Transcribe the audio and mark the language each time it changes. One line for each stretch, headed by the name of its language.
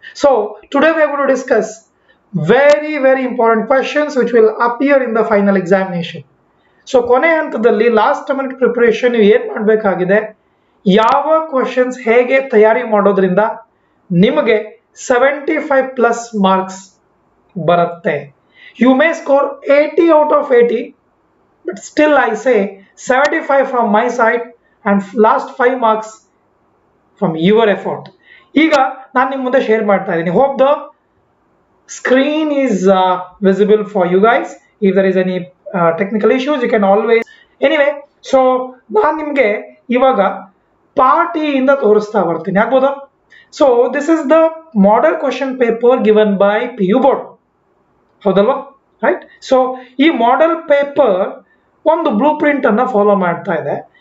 English: So today we are going to discuss very important questions which will appear in the final examination.
Kannada: So ಕೊನೆ ಹಂತದಲ್ಲಿ last minute preparation ನೀವು ಏನು ಮಾಡಬೇಕಾಗಿದೆ, ಯಾವ questions ಹೇಗೆ ತಯಾರಿ ಮಾಡೋದ್ರಿಂದ ನಿಮಗೆ 75 ಪ್ಲಸ್ ಮಾರ್ಕ್ಸ್ ಬರುತ್ತೆ.
English: You may score 80 out of 80, but still I say 75 from my side and last 5 marks from your effort.
Kannada: ಈಗ ನಾನು ನಿಮ್ಮ ಮುಂದೆ ಶೇರ್ ಮಾಡ್ತಾ ಇದ್ದೀನಿ.
English: Hope the screen is visible for you guys. If there is any technical issues, you can always anyway.
Kannada: So ನಾನು ನಿಮಗೆ ಇವಾಗ part E ಇಂದ ತೋರಿಸ್ತಾ ಬರ್ತೀನಿ, ಆಗ್ಬೋದಾ?
English: so this is the model question paper given by PU board,
Kannada: ಹೌದಲ್ವಾ?
English: Right.
Kannada: So ಈ model paper ಒಂದು ಬ್ಲೂ ಪ್ರಿಂಟ್ ಅನ್ನ ಫಾಲೋ ಮಾಡ್ತಾ ಇದೆ.